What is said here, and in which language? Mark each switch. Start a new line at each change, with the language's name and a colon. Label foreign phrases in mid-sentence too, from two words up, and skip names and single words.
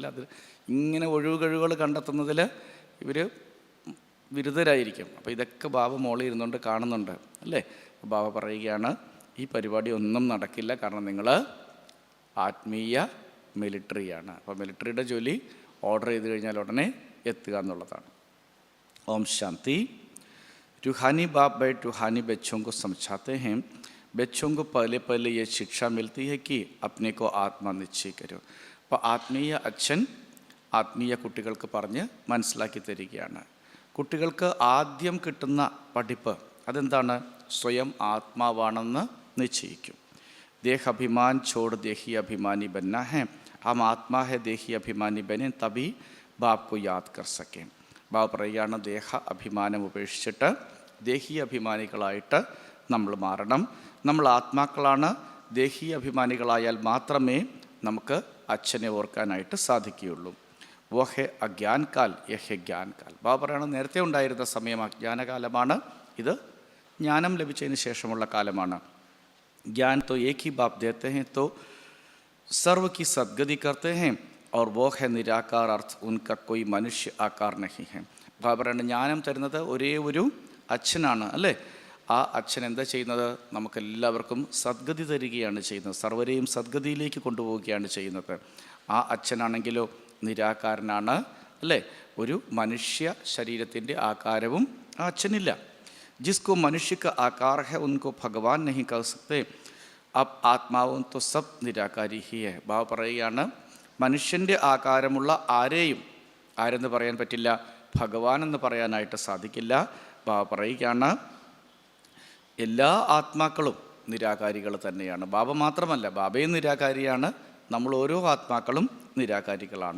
Malayalam: അത് ഇങ്ങനെ ഒഴിവുകഴിവുകൾ കണ്ടെത്തുന്നതിൽ ഇവർ ബിരുദരായിരിക്കും. അപ്പോൾ ഇതൊക്കെ ബാബ മോളിൽ ഇരുന്നുകൊണ്ട് കാണുന്നുണ്ട് അല്ലേ. ബാബ പറയുകയാണ്, ഈ പരിപാടി ഒന്നും നടക്കില്ല, കാരണം നിങ്ങൾ ആത്മീയ മിലിറ്ററിയാണ്. അപ്പോൾ മിലിറ്ററിയുടെ ജോലി ഓർഡർ ചെയ്ത് കഴിഞ്ഞാൽ ഉടനെ എത്തുക എന്നുള്ളതാണ്. ഓം ശാന്തി.
Hindi: रूहानी बाप बैठ रूहानी बच्चों को समझाते हैं, बच्चों को पहले ये शिक्षा मिलती है कि अपने को आत्मा निश्चय करो.
Malayalam: അപ്പോൾ ആത്മീയ അച്ഛൻ ആത്മീയ കുട്ടികൾക്ക് പറഞ്ഞ് മനസ്സിലാക്കി തരികയാണ്. കുട്ടികൾക്ക് ആദ്യം കിട്ടുന്ന പഠിപ്പ് അതെന്താണ്? സ്വയം ആത്മാവാണെന്ന് നിശ്ചയിക്കും.
Hindi: ദേഹാഭിമാൻ छोड़ देही अभिमानी बनना है, हम आत्मा है देही अभिमानी बने तभी बाप को याद कर सकें.
Malayalam: ബാബ പറയുകയാണ്, ദേഹ അഭിമാനം ഉപേക്ഷിച്ചിട്ട് ദേഹി അഭിമാനികളായിട്ട് നമ്മൾ മാറണം. നമ്മൾ ആത്മാക്കളാണ്. ദേഹി അഭിമാനികളായാൽ മാത്രമേ നമുക്ക് അച്ഛനെ ഓർക്കാനായിട്ട് സാധിക്കുകയുള്ളൂ.
Hindi: वो है अज्ञान काल यह है ज्ञान काल.
Malayalam: ബാബ പറയുന്നത്, നേരത്തെ ഉണ്ടായിരുന്ന സമയം അജ്ഞാനകാലമാണ്, ഇത് ജ്ഞാനം ലഭിച്ചതിന് ശേഷമുള്ള കാലമാണ്.
Hindi: ज्ञान तो एक ही बाप देते हैं तो सर्व की सदगति करते हैं और वो है निराकार अर्थ उनका कोई मनुष्य आकार नहीं है.
Malayalam: പറയുന്നത് ജ്ഞാനം തരുന്നത് ഒരേ ഒരു അച്ഛനാണ് അല്ലേ. ആ അച്ഛൻ എന്താ ചെയ്യുന്നത്? നമുക്കെല്ലാവർക്കും സദ്ഗതി തരികയാണ് ചെയ്യുന്നത്, സർവരെയും സദ്ഗതിയിലേക്ക് കൊണ്ടുപോവുകയാണ് ചെയ്യുന്നത്. ആ അച്ഛനാണെങ്കിലോ നിരാകാരനാണ് അല്ലേ. ഒരു മനുഷ്യ ശരീരത്തിൻ്റെ ആകാരവും ആ അച്ഛനില്ല.
Hindi: जिसको मनुष्य का आकार है उनको भगवान नहीं कह सकते. अब ആത്മാവും तो सब നിരാകാരി ही है.
Malayalam: ബാബ പറയുകയാണ് മനുഷ്യൻ്റെ ആകാരമുള്ള ആരെയും ആരെന്ന് പറയാൻ പറ്റില്ല, ഭഗവാൻ എന്ന് പറയാനായിട്ട് സാധിക്കില്ല. ബാബ പറയുകയാണ് എല്ലാ ആത്മാക്കളും നിരാകാരികൾ തന്നെയാണ്. ബാബ മാത്രമല്ല, ബാബയും നിരാകാരിയാണ്, നമ്മൾ ഓരോ ആത്മാക്കളും നിരാകാരികളാണ്.